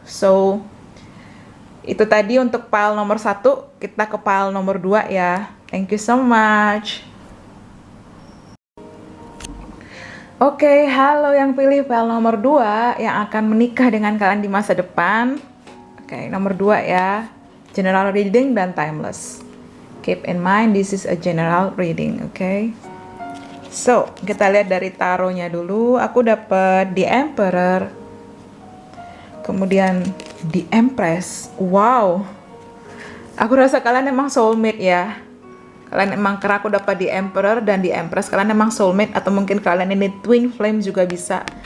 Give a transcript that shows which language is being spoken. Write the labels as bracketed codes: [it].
[id] So itu tadi untuk pile nomor 1. Kita ke pile nomor 2 ya. [en] Thank you so much. [id] Oke, halo yang pilih pile nomor 2 yang akan menikah dengan kalian di masa depan. Oke, nomor 2 ya. [en] General reading [id] dan timeless. [en] Keep in mind this is a general reading, okay? [id] So, kita lihat dari taronya dulu. Aku dapat The Emperor. Kemudian The Empress. Wow. Aku rasa kalian emang soulmate ya. Kalian emang, karena aku dapat The Emperor dan The Empress, kalian emang soulmate, atau mungkin kalian ini twin flame juga bisa.